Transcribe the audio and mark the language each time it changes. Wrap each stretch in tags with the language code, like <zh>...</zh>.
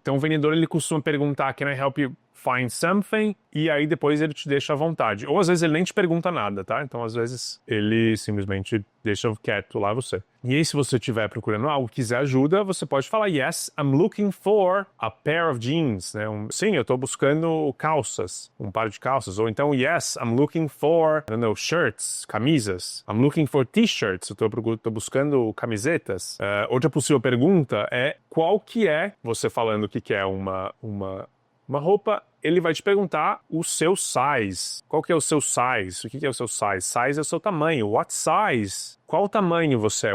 <pt>Então, o vendedor, ele costuma perguntar,</pt> <en>can I help you find something?</en> <pt>E aí depois ele te deixa à vontade. Ou às vezes ele nem te pergunta nada, tá? Então às vezes ele simplesmente deixa quieto lá você. E aí se você estiver procurando algo, quiser ajuda, você pode falar,</pt> <en>yes, I'm looking for a pair of jeans,</en> <pt>né? Sim, eu tô buscando calças, um par de calças.</pt> <en>Ou então, yes, I'm looking for, I don't know, shirts, camisas. I'm looking for t-shirts,</en> <pt>eu tô buscando camisetas. Outra possível pergunta é, qual que é, você falando que é uma roupa, ele vai te perguntar o seu size. Qual que é o seu size? O que é o seu size? Size é o seu tamanho.</pt> <en>What size?</en> <pt>Qual tamanho você é?</pt>